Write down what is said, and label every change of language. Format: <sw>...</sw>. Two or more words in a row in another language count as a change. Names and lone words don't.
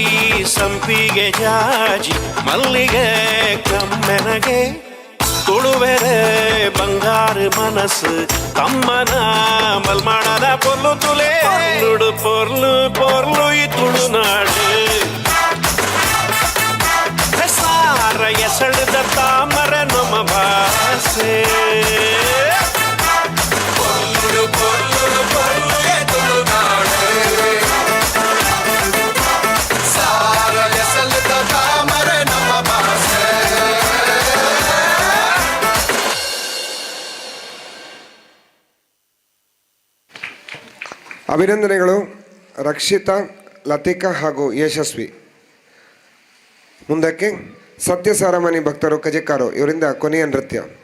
<tcy>ಸಂಪಿಗೆ ಜಾಜಿ ಮಲ್ಲಿಗೆ ಕಮ್ಮೆನಗೆ ತುಳುವೆರೆ ಬಂಗಾರ ಮನಸ್ಸು ತಮ್ಮನ ಮಲ್ಮಾಡದ ಪೊರ್ಲು ತುಲೆ ನುಡು ಪೊರ್ಲು ಪೊರ್ಲು ಈ ತುಳುನಾಡು ಸಾರ ಎಸಳದ ತಾಮರ ನಮ್ಮ ಭಾಷೆ ಪೊರ್ಲು ಪೊರ್ಲು ಪೊರ್ಲು ಈ ತುಳುನಾಡು ಸಾರ ಎಸಳದ ತಾಮರ ನಮ್ಮ ಭಾಷೆ.</tcy> <kn>ಅಭಿನಂದನೆಗಳು ರಕ್ಷಿತಾ, ಲತಿಕಾ ಹಾಗೂ ಯಶಸ್ವಿ. ಮುಂದಕ್ಕೆ ಸತ್ಯಸಾರಮಣಿ ಭಕ್ತರು ಕಜೆಕಾರು ಇವರಿಂದ ಕೊನೆಯ ನೃತ್ಯ.</kn>